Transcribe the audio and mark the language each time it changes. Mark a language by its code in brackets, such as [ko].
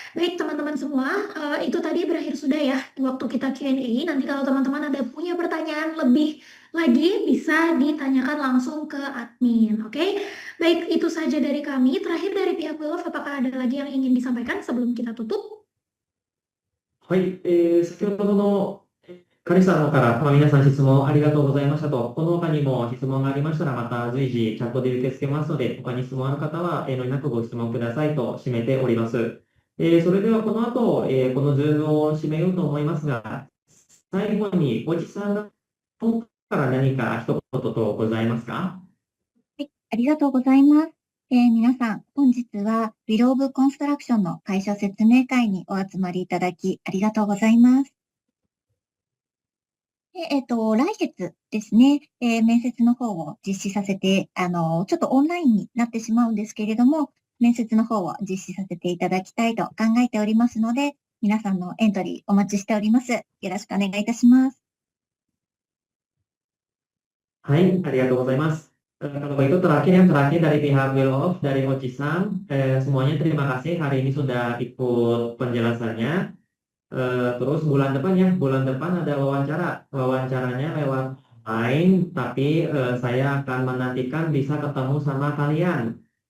[id] Baik, teman-teman semua, itu tadi berakhir sudah ya waktu kita Q&A. Nanti kalau teman-teman ada punya pertanyaan lebih lagi, bisa ditanyakan langsung ke admin, oke? Baik, itu saja dari kami. Terakhir dari pihak Willow, apakah ada lagi yang ingin disampaikan sebelum kita tutup? [ja] はい、先ほどのカリさんのから、皆さん質問ありがとうございましたと。この他にも質問がありましたら、また随時チャットで受け付けますので、他に質問ある方は遠慮なくご質問くださいと締めております。それではこの後、このズームを締めようと思いますが、最後におじさんから何か一言とございますか？はい、ありがとうございます。皆さん、本日は Will of Construction の会社説明会にお集まりいただきありがとうございます。来月ですね、面接の方を実施させて、ちょっとオンラインになってしまうんですけれども、面接の方を実施させていただきたいと考えておりますので、皆さんのエントリーお待ちしております。よろしくお願いいたします。 Hai, arigatou gozaimasu. [id] Kalau begitu yang terakhir dari pihak Will of dari Oji-san, semuanya terima kasih hari ini sudah ikut penjelasannya. Terus bulan depan ada wawancaranya lewat online, tapi saya akan menantikan bisa ketemu sama kalian.